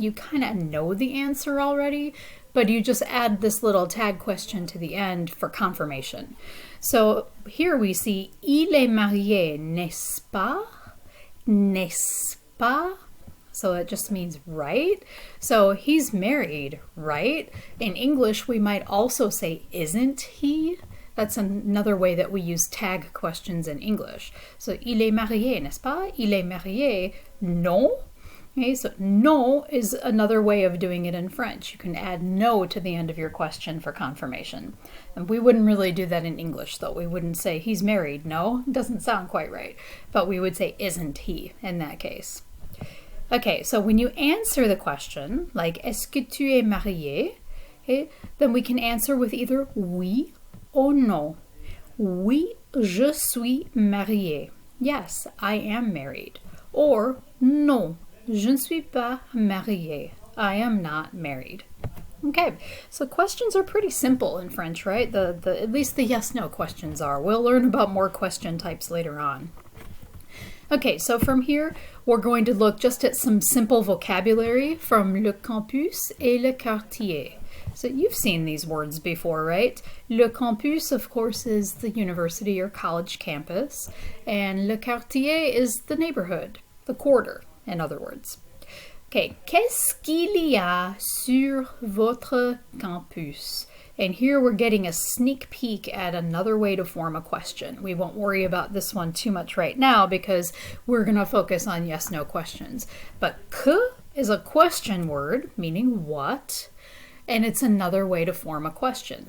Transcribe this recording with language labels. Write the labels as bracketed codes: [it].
[en] You kind of know the answer already, but you just add this little tag question to the end for confirmation. So here we see, [fr] il est marié, n'est-ce pas? N'est-ce pas? [en] So it just means right. So he's married, right? In English, we might also say, isn't he? That's another way that we use tag questions in English. So, [fr] il est marié, n'est-ce pas? Il est marié, non. [en] Okay, so no is another way of doing it in French. You can add no to the end of your question for confirmation. And we wouldn't really do that in English, though. We wouldn't say he's married. No, doesn't sound quite right. But we would say isn't he in that case. Okay, so when you answer the question, like [fr] est-ce que tu es marié? [en] Okay, then we can answer with either oui or non. [fr] Oui, je suis marié. [en] Yes, I am married. [fr] Or non, je ne suis pas marié. [en] I am not married. Okay, so questions are pretty simple in French, right? At least the yes-no questions are. We'll learn about more question types later on. Okay, so from here, we're going to look just at some simple vocabulary from [fr] le campus et le quartier. [en] So you've seen these words before, right? Le campus, of course, is the university or college campus, and le quartier is the neighborhood, the quarter, in other words. [fr] Okay, qu'est-ce qu'il y a sur votre campus? [en] And here we're getting a sneak peek at another way to form a question. We won't worry about this one too much right now because we're going to focus on yes-no questions. But que is a question word, meaning what, and it's another way to form a question.